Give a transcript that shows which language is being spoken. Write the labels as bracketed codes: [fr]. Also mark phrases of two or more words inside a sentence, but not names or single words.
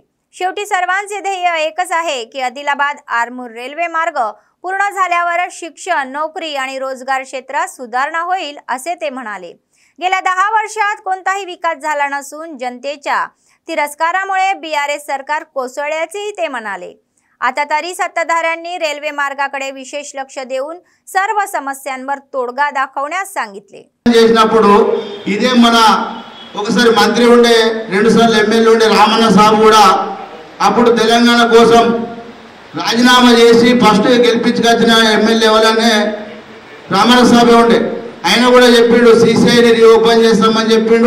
[mr] शेवटी सर्वांचे ध्येय एकच आहे की आदिलाबाद आरमूर रेल्वे मार्ग पूर्ण झाल्यावर शिक्षण, नोकरी आणि रोजगार क्षेत्रात सुधारणा होईल असे ते म्हणाले। गेल्या 10 वर्षात कोणताही विकास झाला नसून जनतेच्या तिरस्कारामुळे BRS सरकार कोसळल्याचेही ते म्हणाले। आता तरी सत्ताधाऱ्यांनी रेल्वे मार्गाकडे विशेष लक्ष देऊन सर्व समस्यांवर तोडगा दाखवण्यास सांगितले। [te] చేసినప్పుడు ఇదే మన ఒకసారి మంత్రి ఉండే, రెండు సార్లు ఎమ్మెల్యే ఉండే రామన్న సాబు కూడా అప్పుడు తెలంగాణ కోసం రాజీనామా చేసి ఫస్ట్ గెలిపించుకొచ్చిన ఎమ్మెల్యే వల్లనే రామన్న సాబే ఉండే। ఆయన కూడా చెప్పిండు సిసిఐని రీఓపెన్ చేస్తామని చెప్పిండు।